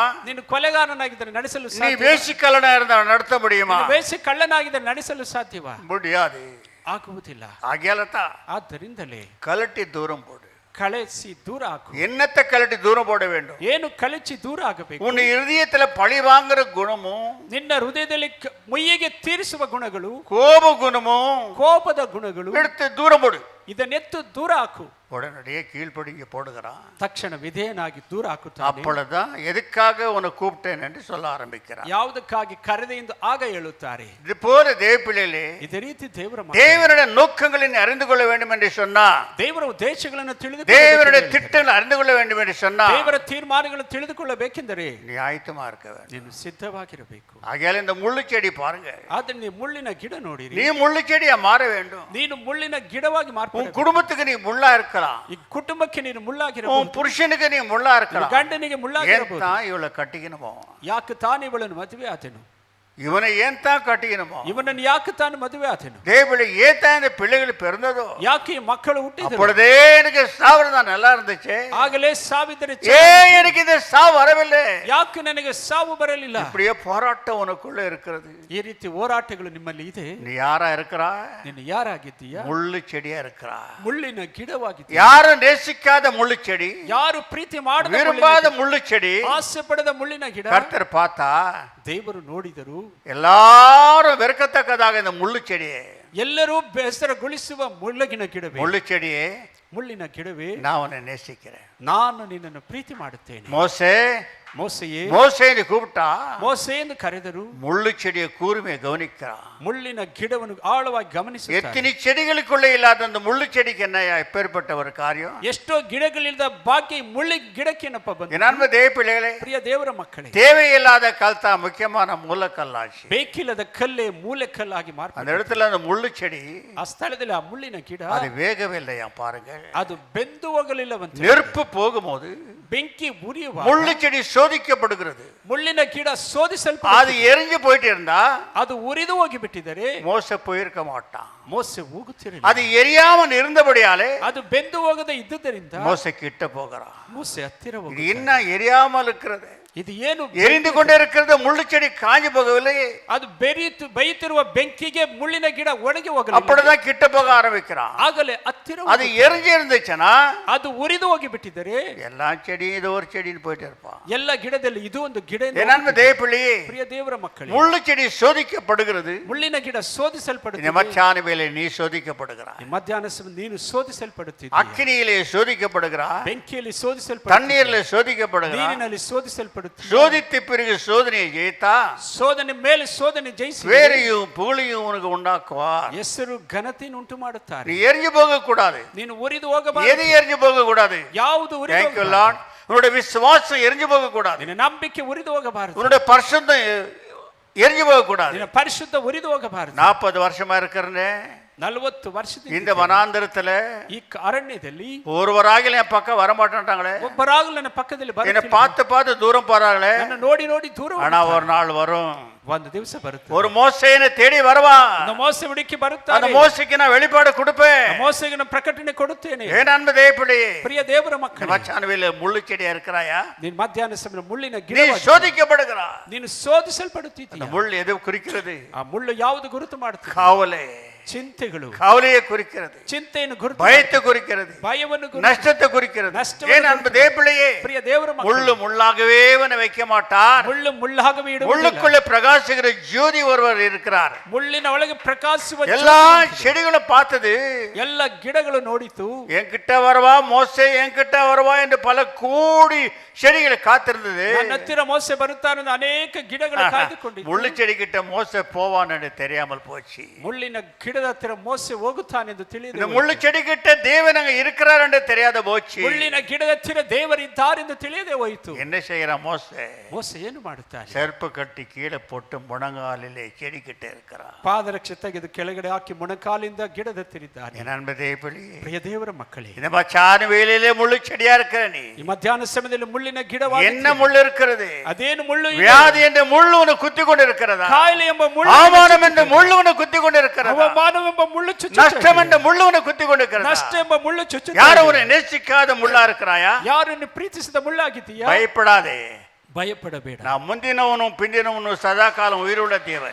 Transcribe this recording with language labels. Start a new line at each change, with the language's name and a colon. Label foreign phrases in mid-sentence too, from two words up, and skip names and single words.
Kannada: ನೀನು ಕೊಲೆಗಾರನಾಗಿದ್ದರೆ ನಡೆಸಲು
Tamil: நீ
Kannada: ಸಾಧ್ಯ?
Tamil: வேசிக்கல்லனா இருந்தா நடத்த முடியுமா?
Kannada: ಬೇಸಿ ಕಳ್ಳನಾಗಿದ್ದರೆ ನಡೆಸಲು ಸಾಧ್ಯವಾ?
Tamil: முடியாது.
Kannada: ಆಗುವುದಿಲ್ಲ.
Tamil: ஆகியாலத்தான்
Kannada: ಆದ್ದರಿಂದಲೇ
Tamil: கலட்டி தூரம் போடு.
Kannada: ಕಳಿಸಿ ದೂರ ಹಾಕು.
Tamil: என்னத்தை கலட்டி தூரம் போட வேண்டும்?
Kannada: ಏನು ಕಳಚಿ ದೂರ ಆಗಬೇಕು?
Tamil: உன் இருதயத்துல பழி வாங்குற குணமும்,
Kannada: ನಿನ್ನ ಹೃದಯದಲ್ಲಿ ಮುಯ್ಯಿಗೆ ತೀರಿಸುವ ಗುಣಗಳು,
Tamil: கோப குணமும்
Kannada: ಕೋಪದ ಗುಣಗಳು,
Tamil: எடுத்து தூரம் போடு.
Kannada: ಇದನ್ನೆತ್ತು ದೂರ ಹಾಕು.
Tamil: உடனடியே கீழ்ப்படிங்க போடுகிறான்.
Kannada: ತಕ್ಷಣ ವಿಧೇಯನಾಗಿ ದೂರ ಹಾಕುತ್ತಾನೆ.
Tamil: அப்பொழுதுதான் எதுக்காக உன்னை கூப்பிட்டேன் என்று சொல்ல ஆரம்பிக்கிறான்.
Kannada: ಯಾವುದಕ್ಕಾಗಿ ಕರೆದೆ ಎಂದು ಆಗ ಹೇಳುತ್ತಾರೆ.
Tamil: இது போல தேவப்பிள்ளைகளே,
Kannada: ಇದೇ ರೀತಿ ದೇವರ
Tamil: தேவனுடைய நோக்கங்களை நீ அறிந்து கொள்ள வேண்டும் என்று சொன்னா,
Kannada: ದೇವರ ಉದ್ದೇಶಗಳನ್ನು
Tamil: தேவனுடைய திட்டங்களை அறிந்து கொள்ள வேண்டும் என்று சொன்னா,
Kannada: ದೇವರ ತೀರ್ಮಾನಗಳನ್ನು ತಿಳಿದುಕೊಳ್ಳಬೇಕೆಂದರೆ
Tamil: நீ ஆயத்தமா இருக்க வேண்டும்.
Kannada: ನೀನು ಸಿದ್ಧವಾಗಿರಬೇಕು.
Tamil: ஆகையால இந்த முள்ளு செடி பாருங்க,
Kannada: ಆದ್ರೆ ನೀವು ಮುಳ್ಳಿನ ಗಿಡ ನೋಡಿರಿ.
Tamil: நீ முள்ளு செடியா மாற வேண்டும்.
Kannada: ನೀನು ಮುಳ್ಳಿನ ಗಿಡವಾಗಿ
Tamil: உன்
Kannada: ಮಾರ್ಪಡಬೇಕು.
Tamil: குடும்பத்துக்கு நீ முள்ளா இருக்கலாம்,
Kannada: ಈ ಕುಟುಂಬಕ್ಕೆ ನೀನು
Tamil: உன்
Kannada: ಮುಳ್ಳಾಗಿರಬಹುದು,
Tamil: புருஷனுக்கு நீ முள்ளா இருக்கலாம்.
Kannada: ಗಂಡನಿಗೆ ಮುಳ್ಳಾಗಿರಬಹುದು.
Tamil: ஏன் தான் இவளை கட்டிக்கணுமோ?
Kannada: ಯಾಕೆ ತಾನು ಇವಳನ್ನು ಮದುವೆ ಆದನು?
Tamil: இவனை ஏன் தான் கட்டிக்கணுமோ,
Kannada: ಇವನನ್ನು ಯಾಕೆ ತಾನು ಮದುವೆ ಆದನು,
Tamil: தேவளை ஏன் தான் இந்த பிள்ளைகள் பிறந்ததோ,
Kannada: ಯಾಕೆ ಈ ಮಕ್ಕಳು ಹುಟ್ಟಿದರು,
Tamil: அப்பொழுதே எனக்கு சாவு தான் நல்லா இருந்துச்சு,
Kannada: ಆಗಲೇ ಸಾವಿದರೆ
Tamil: ஏன் எனக்கு இந்த சாவு வரவில்லை,
Kannada: ಯಾಕೆ ನನಗೆ ಸಾವು ಬರಲಿಲ್ಲ.
Tamil: இப்படியே போராட்டம் உனக்குள்ள இருக்கிறது.
Kannada: ಈ ರೀತಿ ಹೋರಾಟಗಳು ನಿಮ್ಮಲ್ಲಿ ಇದೆ.
Tamil: நீ யாரா இருக்கிறா?
Kannada: ನೀನು ಯಾರಾಗಿದ್ದೀಯಾ?
Tamil: முள்ளு செடியா இருக்கிறா.
Kannada: ಮುಳ್ಳಿನ ಗಿಡವಾಗಿದ್ದೀಯ.
Tamil: யாரும் நேசிக்காத முள்ளு செடி,
Kannada: ಯಾರು ಪ್ರೀತಿ ಮಾಡದ
Tamil: விரும்பாத முள்ளு செடி,
Kannada: ಆಸೆ ಪಡದ ಮುಳ್ಳಿನ ಗಿಡ
Tamil: கர்த்தர் பார்த்தா
Kannada: ದೇವರು ನೋಡಿದರು.
Tamil: எல்லாரும் வெறுக்கத்தக்கதாக இந்த முள்ளு செடியே,
Kannada: ಎಲ್ಲರೂ ಬೇಸರಗೊಳಿಸುವ ಮುಳ್ಳಿನ ಗಿಡವೇ,
Tamil: முள்ளு செடியே,
Kannada: ಮುಳ್ಳಿನ ಗಿಡವೇ,
Tamil: நான் உன்னை நேசிக்கிறேன்.
Kannada: ನಾನು ನಿನ್ನನ್ನು ಪ್ರೀತಿ ಮಾಡುತ್ತೇನೆ.
Tamil: மோசே
Kannada: ಮೋಸೆಯೇ,
Tamil: மோசேன்னு கூப்பிட்டா
Kannada: ಮೋಸೆ ಎಂದು ಕರೆದರು.
Tamil: முள்ளு செடியை கூர்மையை கவனிக்கிறான்.
Kannada: ಮುಳ್ಳಿನ ಗಿಡವನ್ನು ಆಳವಾಗಿ ಗಮನಿಸುತ್ತಾರೆ.
Tamil: எத்தனை செடிகளுக்குள்ளே இல்லாத அந்த முள்ளு செடிக்கு என்ன எப்பேற்பட்ட ஒரு காரியம்.
Kannada: ಎಷ್ಟೋ ಗಿಡಗಳಿಲ್ಲದ ಭಾಗ್ಯ ಮುಳ್ಳಿ ಗಿಡಕ್ಕೇನಪ್ಪ ಬಂತು.
Tamil: என் அன்பு தேவ பிள்ளைகளே,
Kannada: ಪ್ರಿಯ ದೇವರ ಮಕ್ಕಳೇ,
Tamil: தேவையில்லாத கல் தான் முக்கியமான மூலக்கல்லாச்சு.
Kannada: ಬೇಕಿಲ್ಲದ ಕಲ್ಲೇ ಮೂಲೆ ಕಲ್ಲಾಗಿ
Tamil: அந்த
Kannada: ಮಾರ್ಪಟ್ಟಿದೆ.
Tamil: இடத்துல அந்த முள்ளு செடி
Kannada: ಆ ಸ್ಥಳದಲ್ಲಿ ಆ ಮುಳ್ಳಿನ ಗಿಡ
Tamil: அது வேகவே இல்லையா பாருங்க.
Kannada: ಅದು ಬೆಂದು ಹೋಗಲಿಲ್ಲವಂತೆ.
Tamil: நெருப்பு போகும்போது
Kannada: ಬೆಂಕಿ ಉರಿಯುವ
Tamil: முள்ளு செடி சோதிக்கப்படுகிறது.
Kannada: ಮುಳ್ಳಿನ ಗಿಡ ಶೋಧಿಸಲ್ಪ
Tamil: அது எரிஞ்சு போயிட்டு இருந்தா
Kannada: ಅದು ಉರಿದು ಹೋಗಿ ಬಿಟ್ಟಿದರೆ
Tamil: மோசே போயிருக்க மாட்டான்.
Kannada: ಮೋಸೆ ಹೋಗುತ್ತಿರಲಿಲ್ಲ.
Tamil: அது எரியாமல் இருந்தபடியாலே
Kannada: ಅದು ಬೆಂದು ಹೋಗದೆ ಇದ್ದುದರಿಂದ
Tamil: மோசே கிட்ட போகிறான்.
Kannada: ಮೋಸೆ ಹತ್ತಿರ
Tamil: இது
Kannada: ಹೋಗಿ
Tamil: என்ன எரியாமல் இருக்கிறது,
Kannada: ಇದು ಏನು
Tamil: எரிந்து கொண்டே இருக்கிறது, முள்ளு செடி காஞ்சு போகவில்லை.
Kannada: ಅದು ಬೈಯುತ್ತಿರುವ ಬೆಂಕಿಗೆ ಮುಳ್ಳಿನ ಗಿಡ ಒಣಗಿ ಹೋಗಲಿಲ್ಲ.
Tamil: அப்படிதான் கிட்ட போக ஆரம்பிக்கிறான்.
Kannada: ಆಗಲೇ ಹತ್ತಿರ
Tamil: அது எரிஞ்சு இருந்துச்சுன்னா
Kannada: ಅದು ಉರಿದು ಹೋಗಿ ಬಿಟ್ಟಿದರೆ
Tamil: எல்லா செடியும் இது ஒரு செடின்னு போயிட்டு இருப்பான்.
Kannada: ಎಲ್ಲ ಗಿಡದಲ್ಲಿ ಇದು ಒಂದು ಗಿಡ.
Tamil: என்னன்னு தேவப்பிள்ளையே,
Kannada: ಪ್ರಿಯ ದೇವರ ಮಕ್ಕಳೇ,
Tamil: முள்ளு செடி சோதிக்கப்படுகிறது.
Kannada: ಮುಳ್ಳಿನ ಗಿಡ ಶೋಧಿಸಲ್ಪಡುತ್ತದೆ.
Tamil: மச்சான வேலை நீ சோதிக்கப்படுகிறாய்.
Kannada: ಈ ಮಧ್ಯಾಹ್ನ ಸಮಯ ನೀನು ಶೋಧಿಸಲ್ಪಡುತ್ತೀಯ.
Tamil: அக்கினியிலே சோதிக்கப்படுகிறாய்,
Kannada: ಬೆಂಕಿಯಲ್ಲಿ ಶೋಧಿಸಲ್ಪಡುತ್ತೀಯ,
Tamil: தண்ணீரிலே சோதிக்கப்படுகிறாய்.
Kannada: ನೀರಿನಲ್ಲಿ ಶೋಧಿಸಲ್ಪಡುತ್ತೀಯ.
Tamil: சோதித்த பிறகு சோதனையை ஜெயித்தா
Kannada: ಶೋಧನೆ ಮೇಲೆ ಶೋಧನೆ ಜಯಿಸಿ
Tamil: வேறையும் புகழையும் உனக்கு உண்டாக்குவார்.
Kannada: ಹೆಸರು ಘನತೆಯನ್ನು ಉಂಟು ಮಾಡುತ್ತಾರೆ.
Tamil: நீ எரிஞ்சு போக கூடாது,
Kannada: ನೀನು ಉರಿದು ಹೋಗಬಾರದು.
Tamil: எது எரிஞ்சு போக கூடாது.
Kannada: ಯಾವುದು ಉರಿದು
English: Thank you
Kannada: ಹೋಗಬಾರದು. Lord.
Tamil: உன்னுடைய விசுவாசம் எரிஞ்சு போக கூடாது,
Kannada: ನಿನ್ನ ನಂಬಿಕೆ ಉರಿದು ಹೋಗಬಾರದು.
Tamil: உன்னுடைய பரிசுத்தம் எரிஞ்சு போக கூடாது.
Kannada: ನಿನ್ನ ಪರಿಶುದ್ಧ ಉರಿದು ಹೋಗಬಾರದು.
Tamil: 40 வருஷமா இருக்கிறேன்
Kannada: 40 ವರ್ಷದಿಂದ
Tamil: இந்த வனாந்தரத்துல,
Kannada: ಈ ಅರಣ್ಯದಲ್ಲಿ
Tamil: ஒருவராக என் பக்கம் வரமாட்டாங்களே,
Kannada: ಒಬ್ಬರಾಗಲೂ ನನ್ನ ಪಕ್ಕದಲ್ಲಿ
Tamil: என்னை
Kannada: ಬರುತ್ತಿಲ್ಲ.
Tamil: பார்த்து பார்த்து தூரம் போறாங்களே.
Kannada: ನನ್ನ ನೋಡಿ ನೋಡಿ ದೂರ
Tamil: ஆனா
Kannada: ಹೋಗ್ತಾರೆ.
Tamil: ஒரு நாள் வரும்,
Kannada: ಒಂದು ದಿವಸ ಬರುತ್ತೆ,
Tamil: ஒரு மோசேனை தேடி வருவா.
Kannada: ಒಂದು ಮೋಸೆ ಹುಡುಕಿ
Tamil: அந்த
Kannada: ಬರುತ್ತಾರೆ.
Tamil: மோசைக்கு நான் வெளிப்பாடு கொடுப்பேன்.
Kannada: ಆ ಮೋಸೆಗೆ ನಾನು ಪ್ರಕಟಣೆ ಕೊಡುತ್ತೇನೆ.
Tamil: ஏன் அன்பு தேவப்பிள்ளையே,
Kannada: ಪ್ರಿಯ ದೇವರ ಮಕ್ಕಳೇ,
Tamil: மச்சானவேல முள்ளு செடியா இருக்கிறாயா?
Kannada: ನೀನು ಮಧ್ಯಾಹ್ನ ಸಮಯ ಮುಳ್ಳಿನ
Tamil: நீ
Kannada: ಗಿಡ
Tamil: சோதிக்கப்படுகிறா.
Kannada: ನೀನು ಶೋಧಿಸಲ್ಪಡುತ್ತಿದ್ದೀಯ.
Tamil: அந்த முள் எது குறிக்கிறது?
Kannada: ಆ ಮುಳ್ಳು ಯಾವುದು ಗುರುತು ಮಾಡುತ್ತದೆ?
Tamil: காவலை,
Kannada: ಚಿಂತೆಗಳು.
Tamil: கவலையை குறிக்கிறது,
Kannada: ಚಿಂತೆಯನ್ನು ಗುರುತು
Tamil: பயத்தை குறிக்கிறது,
Kannada: ಭಯವನ್ನು ಗುರುತು.
Tamil: நஷ்டத்தை குறிக்கிறது.
Kannada: நஷ்டವನ್ನು
Tamil: ஏன் அன்பு தேவப்பிள்ளையே,
Kannada: ಪ್ರಿಯ ದೇವರ ಮಕ್ಕಳೇ,
Tamil: முள்ளு முள்ளாகவே அவனை வைக்க மாட்டார்.
Kannada: ಮುಳ್ಳು ಮುಳ್ಳಾಗவே ಇಡುವುದಿಲ್ಲ.
Tamil: முள்ளுக்குள்ள பிரகாசிக்கிற ஜோதி ஒருவர் இருக்கிறார்.
Kannada: ಮುಳ್ಳಿನ ಒಳಗೆ ಪ್ರಕಾಶಿಸುವ
Tamil: எல்லா செடிகளும் பார்த்தது,
Kannada: ಎಲ್ಲ ಗಿಡಗಳು ನೋಡಿತು.
Tamil: என்கிட்ட வரவா மோசே, என்கிட்ட வரவா என்று பல கோடி செடிகளை காத்திருந்தது.
Kannada: ನನ್ನ ಹತ್ತಿರ ಮೋಸೆ ಬರುತ್ತಾನೆ ಎಂದು ಅನೇಕ ಗಿಡಗಳು ಕಾಯ್ದುಕೊಂಡಿತ್ತು.
Tamil: முள்ளு செடி கிட்ட மோசே போவான் என்று தெரியாமல் போச்சு.
Kannada: ಮುಳ್ಳಿನ ಗಿಡದ ಹತ್ತಿರ ಮೋಸೆ ಹೋಗುತ್ತಾನೆ ಎಂದು
Tamil: இந்த
Kannada: ತಿಳಿದು
Tamil: முள்ளு செடி கிட்ட தேவன் அங்க இருக்கிறார் என்று தெரியாத போச்சு.
Kannada: ಮುಳ್ಳಿನ ಗಿಡದ ಹತ್ತಿರ ದೇವರಿದ್ದಾರೆಂದು ತಿಳಿಯದೆ ಹೋಯಿತು.
Tamil: என்ன செய்யறான் மோசே?
Kannada: ಮೋಸೆ ಏನು ಮಾಡುತ್ತಾನೆ?
Tamil: செருப்பு கட்டி கீழே போட்டு முழங்காலிலே செடி கிட்ட இருக்கிறான்.
Kannada: ಪಾದರಕ್ಷೆ ತೆಗೆದು ಕೆಳಗಡೆ ಹಾಕಿ ಮೊಣಕಾಲಿಂದ ಗಿಡದ ಹತ್ತಿರಿದ್ದಾನೆ.
Tamil: என் அன்பு தேவப்பிள்ளையே,
Kannada: ಪ್ರಿಯ ದೇವರ ಮಕ್ಕಳೇ,
Tamil: இந்த மச்சான வேலையிலே முள்ளு செடியா இருக்கிற நீ,
Kannada: ಈ ಮಧ್ಯಾಹ್ನ ಸಮಯದಲ್ಲಿ ಮುಳ್ಳಿನ
Tamil: என்ன முள்ளு இருக்கிறது?
Kannada: ಅದೇನು ಮುಳ್ಳು ಇದೆ?
Tamil: வியாதி என்ற முள்ளு உன்னை குத்தி கொண்டு இருக்கிறதா?
Kannada: ಕಾಯಿಲೆ ಎಂಬ ಮುಳ್ಳು,
Tamil: அவமானம் என்ற முள்ளு உன்னை குத்தி கொண்டு இருக்கிறதா?
Kannada: ಅವಮಾನವೆಂಬ ಮುಳ್ಳು ಚುಚ್ಚುತ್ತದೆ.
Tamil: நஷ்டம் என்ற முள்ளு உன்னை குத்தி கொண்டு இருக்கிறதா?
Kannada: ನಷ್ಟ ಎಂಬ ಮುಳ್ಳು ಚುಚ್ಚುತ್ತದೆ.
Tamil: யாரும் உன்னை நேசிக்காத முள்ளா இருக்கிறாயா?
Kannada: ಯಾರನ್ನು ಪ್ರೀತಿಸಿದ ಮುಳ್ಳಾಗಿದ್ದೀಯಾ?
Tamil: பயப்படாதே.
Kannada: ಭಯಪಡಬೇಡ.
Tamil: நான் முந்தினவனும் பிந்தினவனும் சதா காலம் உயிருள்ள தேவன்.